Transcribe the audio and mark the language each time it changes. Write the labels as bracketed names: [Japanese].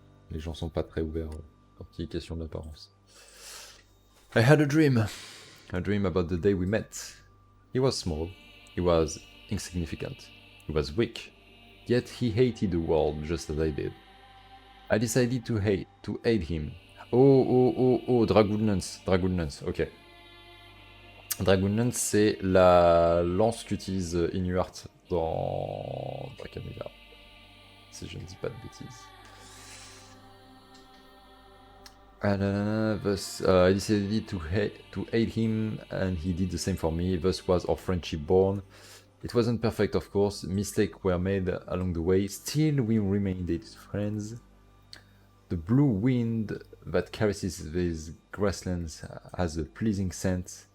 [French] Les gens sont pas très ouverts quand il est question d'apparence. [English] I had a dream about the day we met. He was small, he was insignificant, he was weak, yet he hated the world just as I did. I decided to aid him. Oh, Dragoonlance, ok. [French] Dragoonlance, c'est la lance qu'utilise Inuart dans Dracamila, si je ne dis pas de bêtises. [English] Thus, I decided to aid him, and he did the same for me. Thus was our friendship born. It wasn't perfect, of course. Mistakes were made along the way. Still, we remained friends. The blue wind that caresses these grasslands has a pleasing scent.